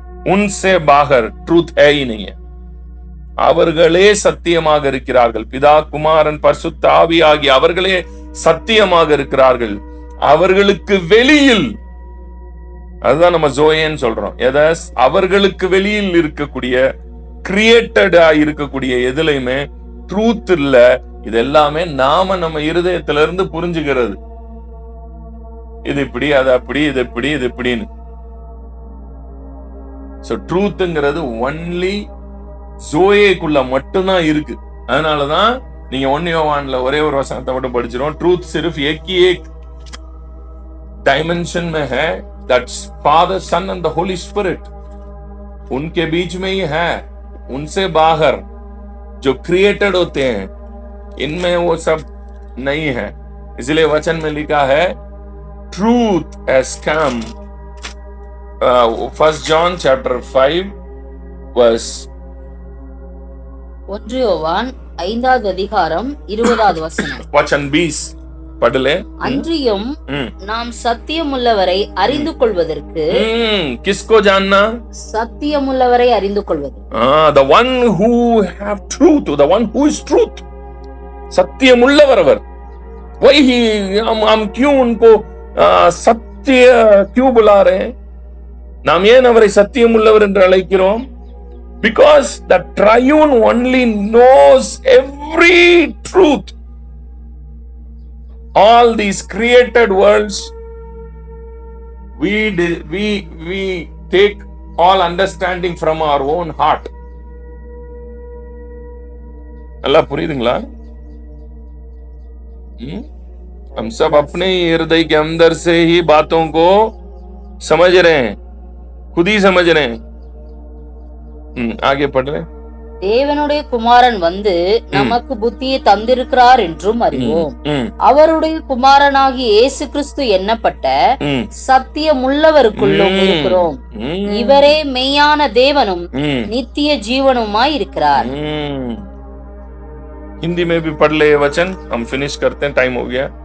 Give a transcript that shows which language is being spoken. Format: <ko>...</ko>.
<hi>उनसे बाहर truth है ही नहीं है.</hi> <ta>அவர்களே சத்தியமாக இருக்கிறார்கள். பிதா, குமாரன், பரிசுத்த ஆவி ஆகிய அவர்களே சத்தியமாக இருக்கிறார்கள். அவர்களுக்கு வெளியில், அதுதான் நம்ம ஜோயேன்னு சொல்றோம். அவர்களுக்கு வெளியில் இருக்கக்கூடிய கிரியேட்டடா இருக்கக்கூடிய எதுலையுமே ட்ரூத் இல்ல. இது எல்லாமே நம்ம இருதயத்துல இருந்து புரிஞ்சுக்கிறது. இது இப்படி, அது அப்படி, இது இப்படி, இது இப்படின்னு. சோ ட்ரூத்ங்கிறது ஒன்லி ஜோயேக்குள்ள மட்டும்தான் இருக்கு. அதனாலதான் நீங்க 1 யோவான்ல ஒரே ஒரு வசனத்தை மட்டும் படிச்சிரும்.</ta> <hi>ட்ரூத் सिर्फ एक ही एक डायमेंशन में है,</hi> <en>That's father, son and the holy spirit.</en> <hi>उनके बीच में ही है. उनसे बाहर जो क्रिएटेड होते हैं इनमें वो सब नहीं है. इसलिए वचन में लिखा है</hi> <en>Truth has come. 1 John chapter 5 verse</en> <ta>1 யோவான் 5வது அதிகாரம் 20வது வசனம்.</ta> <hi>वचन 20 पढ़ ले.</hi> <ta>அன்றியும் நாம் சத்தியமுள்ளவரை அறிந்து கொள்வதற்கு.</ta> <hi>किसको जानना?</hi> <ta>சத்தியமுள்ளவரை அறிந்து கொள்வது.</ta> <en>The one who have truth, the one who is truth.</en> <ta>सत्यमुल्लवर our.</ta> <hi>Why हम क्यों उनको सत्य क्यों बुला रहे हैं?</hi> <ta>நாம் ஏன் அவரை சத்தியமுள்ளவர் என்று அழைக்கிறோம்?</ta> <en>Because the triune only knows every truth. All these created worlds, we take all understanding from our own heart.</en> <ta>நல்லா புரியுதுங்களா?</ta> <hi>हम सब अपने हृदय के अंदर से ही बातों को समझ रहे हैं, खुद ही समझ रहे हैं. आगे पढ़ रहे.</hi> <ta>தேவனுடைய குமாரன் வந்து நமக்கு புத்தியை தந்திருக்கிறார் என்றும் அறிவோம். அவருடைய குமாரனாகிய இயேசு கிறிஸ்து எண்ணப்பட்ட சத்தியமுள்ளவருக்குள்ளும் இருக்கிறோம். இவரே மெய்யான தேவனும் நித்திய ஜீவனுமாய் இருக்கிறார்.</ta> <hi>हिंदी में भी पढ़ ले वचन, हम फिनिश करते हैं, टाइम हो गया.</hi>